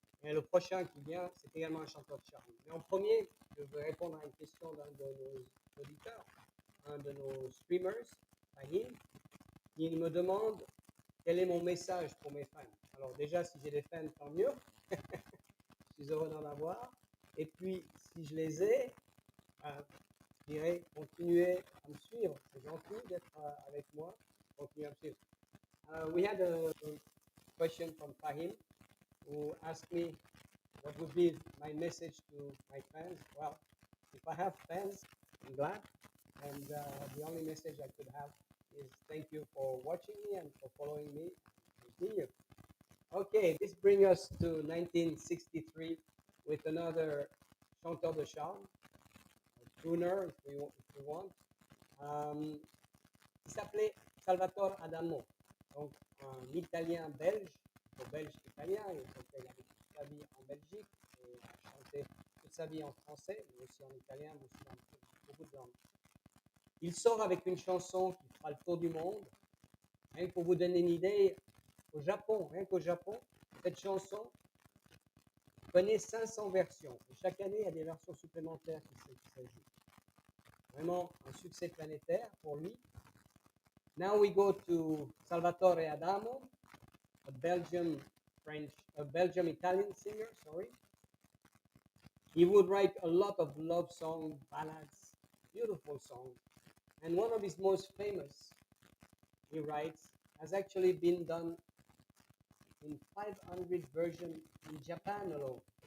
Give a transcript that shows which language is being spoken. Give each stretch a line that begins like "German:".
French: Et le prochain qui vient, c'est également un chanteur de charme. Mais en premier, je veux répondre à une question d'un de nos auditeurs, un de nos streamers, Fahim, qui me demande quel est mon message pour mes fans. Alors déjà, si j'ai des fans, tant mieux. Je suis heureux d'en avoir. Et puis, si je les ai, je dirais, continuez à me suivre. C'est gentil d'être avec moi. Continuez à me suivre.
English: We had a question from Fahim who asked me what would be my message to my fans. Well, if I have fans, I'm glad. And the only message I could have is thank you for watching me and for following me. Continue. Okay, this brings us to 1963 with another
French: chanteur de charme,
English: crooner, if we want.
French: Il s'appelait Salvatore Adamo, donc un Italien belge, ou belge italien, il a vécu toute sa vie en Belgique et a chanté toute sa vie en français, mais aussi en italien, mais aussi dans beaucoup de langues. Il sort avec une chanson qui fera le tour du monde. Rien que pour vous donner une idée, au Japon, rien qu'au Japon, cette chanson connaît 500 versions. Et chaque année, il y a des versions supplémentaires qui s'ajoutent. Vraiment un succès planétaire pour lui.
English: Now we go to Salvatore Adamo, a Belgian Italian singer, sorry. He would write a lot of love songs, ballads, beautiful songs. And one of his most famous, he writes, has actually been done in 500 versions in Japan alone.